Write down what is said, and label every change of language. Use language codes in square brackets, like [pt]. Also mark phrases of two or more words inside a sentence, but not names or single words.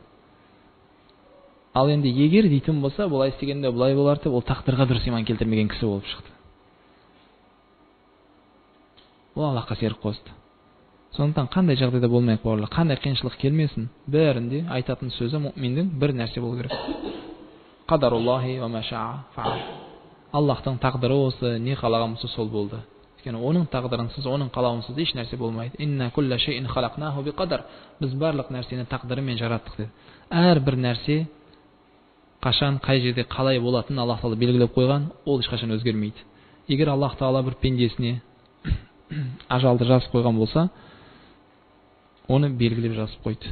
[kk] Ал енді егер дейтін болса, бұлай істегенде бұлай болар деп, ол тақдырға дұрыс иман келтірмеген кісі болып шықты. Ол Аллахқа серік қосты. Сондықтан қандай жағдайда болмайық бауырлар, қандай қиыншылық келмесін, бәрінде айтатын сөзі мұъминдің бір нәрсе болу керек. [ar] قدر الله وما شاء فعل. [kk] Аллахтың тақдыры осы, не қалаған болса сол болды. Өйткені оның тақдырынсыз, оның қалауынсыз еш нәрсе болмайды. [ar] إنا كل شيء خلقناه بقدر. [kk] Біз барлық нәрсені тақдырымен жараттық деді. Әрбір нәрсе қашан, қай жерде қалай болатынын Аллах Таала белгілеп қойған, ол ешқашан өзгермейді. Егер Аллах Таала бір пендесіне ажалды жазып қойған болса, оны белгілеп жазып қойды.